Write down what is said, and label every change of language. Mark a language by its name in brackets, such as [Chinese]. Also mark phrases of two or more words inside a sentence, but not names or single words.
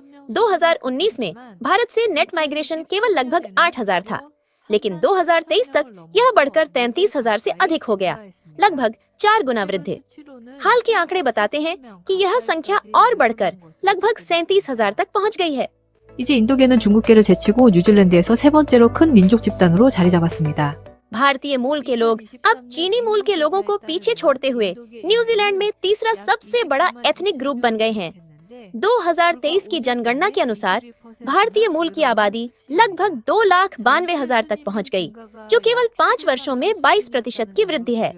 [Hindi] 2019 में भारत से [English] net migration [Hindi] केवल लगभग 8,000 था, लेकिन 2023 तक यह बढ़कर 33,000 से अधिक हो गया, लगभग 4 गुना वृद्धि। हाल के आंकड़े बताते हैं कि यह संख्या और बढ़कर लगभग 37,000 तक पहुंच गई है। [Korean] 이제 인도계는 중국계를 제치고 뉴질랜드에서 세 번째로 큰 민족 집단으로 자리 잡았습니다. [Hindi] भारतीय मूल के लोग अब चीनी मूल के लोगों को पीछे छोड़ते हुए न्यूजीलैंड में तीसरा सबसे बड़ा [English] ethnic group [Hindi] बन गए हैं। 2023 की जनगणना के अनुसार भारतीय मूल की आबादी लगभग 2,92,000 तक पहुंच गई, जो केवल 5 वर्षों में 22% की वृद्धि है।